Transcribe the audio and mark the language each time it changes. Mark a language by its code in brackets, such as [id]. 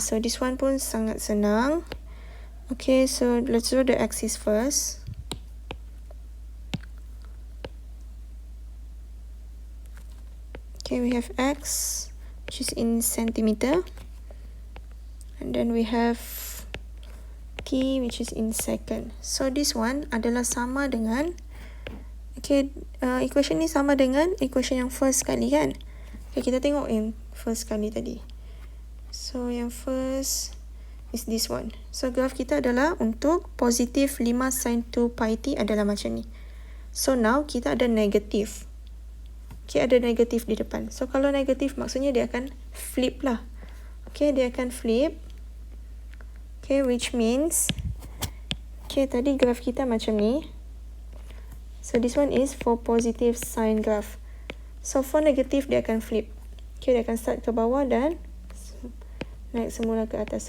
[en] So this one [ms] pun sangat senang. [en] Okay, so let's draw the axis first. Okay, we have x, which is in centimeter. And then we have t, which is in second. So this one [ms] adalah sama dengan, okay, equation ni sama dengan equation yang first kali kan. Okay, kita tengok yang first kali tadi. So yang first [en] is this one. [ms] So graph kita adalah untuk positive 5 sin 2 pi t adalah macam ni. So now kita ada negative. Okay, ada negative di depan. So kalau negative maksudnya dia akan flip lah. Okay, dia akan flip. [en] Okay, which means, okay, [ms] tadi graf kita macam ni. [en] So this one is for positive sine graph. So for negative, [ms] dia akan [en] flip. [ms] Okay, dia akan start ke bawah dan naik semula ke atas.